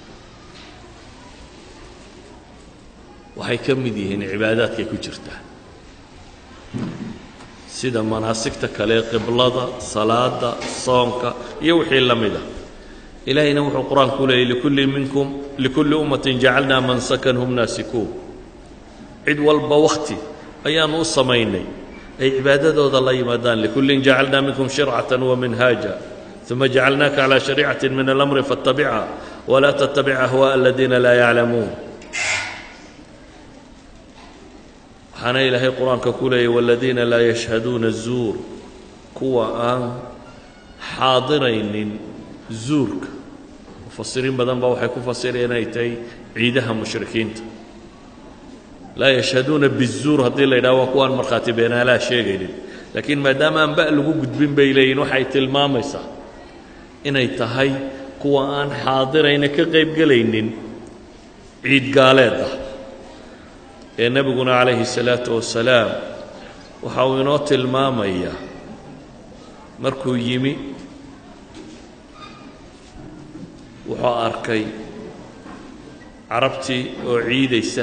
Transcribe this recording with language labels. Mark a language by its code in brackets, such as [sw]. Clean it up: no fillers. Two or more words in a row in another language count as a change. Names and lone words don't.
[so] waxay ka mid yihiin cibaadaadkay ku jirtaa sida manaasigta kale qiblada salaada soonka iyo wixii la mida ilaahayna wuxuu qur-aanku leeyay [ar] لكل أمة جعلنا منسكا هم ناسكوه [so] cid walba wakhti ayaanu u samaynay ay cibaadadooda la yimaadaan [ar] لكل جعلنا منكم شرعة ومنهاجا ثم جعلناك على شريعة من الأمر فاتبعها ولا تتبع أهواء الذين لا يعلمون [so] waxaana ilaahay qur-aanka ku leeyay [ar] والذين لا يشهدون الزور [so] kuwa aan xaadiraynin zuurka. mufasiriin badan baa waxay ku fasireen inay tahay ciidaha mushrikiinta. [ar] لا يشهدون بالزور [so] haddii la yidhaha waa kuwaan markhaati beenaalaha sheegaynin, laakiin maadaama aan ba' lagu gudbin bay leeyihin waxay tilmaamaysaa inay tahay kuwa aan xaadirayna ka qayb gelaynin ciid gaaleeda ee nebiguna [ar] عليه الصلاة والسلام [so] waxa uu inoo tilmaamayaa markuu yimi wuxuu arkay carabtii oo ciidaysa.